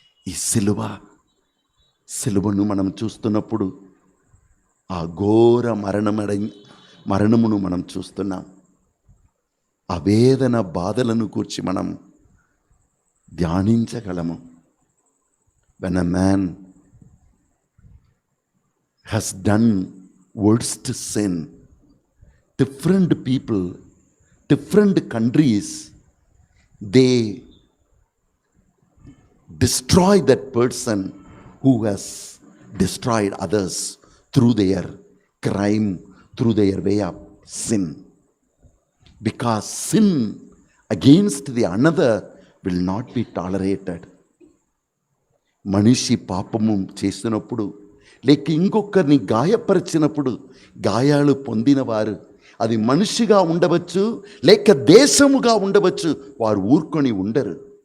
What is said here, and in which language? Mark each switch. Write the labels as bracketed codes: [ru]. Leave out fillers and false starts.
[te] ఈ సిలువను మనం చూస్తున్నప్పుడు ఆ ఘోర మరణమును మనం చూస్తున్నాం. ఆ వేదన బాధలను కూర్చి మనం ధ్యానించగలము. [en] When a man has done worst sin, different people, different countries, they destroy that person who has destroyed others through their crime, through their way of sin. Because sin against the another will not be tolerated. [te] మనిషి పాపము చేసినప్పుడు, లేక ఇంకొకరిని గాయపరిచినప్పుడు, గాయాలు పొందిన వారు, అది మనిషిగా ఉండవచ్చు లేక దేశముగా ఉండవచ్చు, వారు ఊరుకొని ఉండరు.